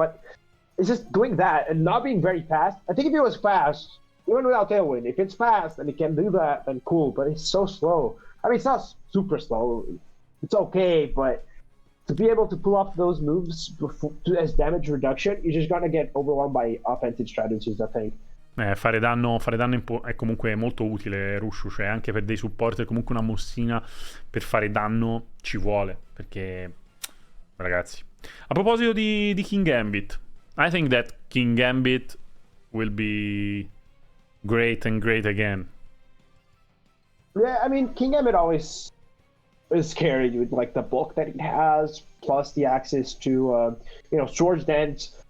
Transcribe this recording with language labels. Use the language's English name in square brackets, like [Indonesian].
[English] But it's just doing that and not being very fast. I think if it was fast, even without Tailwind, if it's fast and it can do that, then cool. But it's so slow. I mean, it's not super slow. It's okay, but to be able to pull off those moves as damage reduction, you're just gonna get overwhelmed by offensive strategies, I think. [Italian] Fare danno è comunque molto utile, Rushu, cioè anche per dei supporter comunque una mossina per fare danno ci vuole, perché ragazzi. A proposito di [English] King Gambit, I think that King Gambit will be great and great again. Yeah, I mean, King Gambit always is scary with like the bulk that it has, plus the access to Swords Dance.